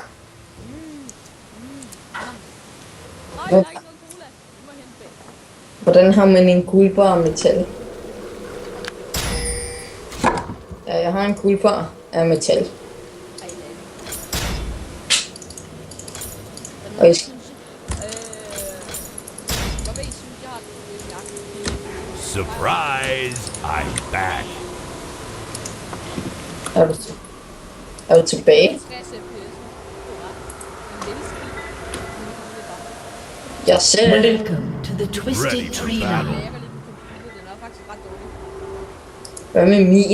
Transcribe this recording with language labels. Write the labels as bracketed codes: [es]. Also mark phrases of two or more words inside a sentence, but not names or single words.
[da] Nej, der er ikke noget cola. Vi må hente bag. Hvordan har man en guldbar af metal? Ja, jeg har en guldbar af metal. Og jeg [en] Surprise! I'm back. [da] Er du tilbage? Jeg selv. [en] Welcome to the Twisted Tree Line. [da] Hvad med min?